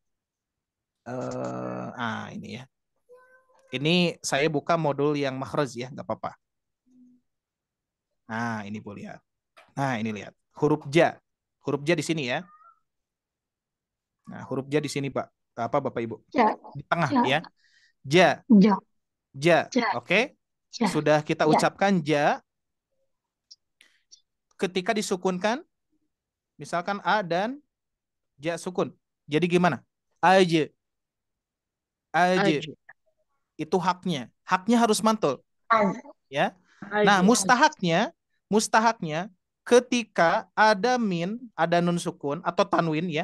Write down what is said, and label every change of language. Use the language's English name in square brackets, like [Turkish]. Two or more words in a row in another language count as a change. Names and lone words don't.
[Indonesian] Ini ya. Ini saya buka modul yang makhraj ya, nggak apa-apa. Nah, ini Bu lihat. Nah, ini lihat. Huruf ja. Huruf ja di sini ya. Nah, huruf ja di sini, Pak. Apa Bapak Ibu? Ja. Di tengah Ja. ya. Ja. Ja. Ja. Ja. Oke. Ja. Sudah kita Ja. ucapkan ja. Ketika disukunkan, misalkan a dan ja sukun. Jadi gimana? Aja. Aja. Itu haknya. Haknya harus mantul. Ya. Nah, mustahaknya ketika ada min, ada nun sukun atau tanwin ya.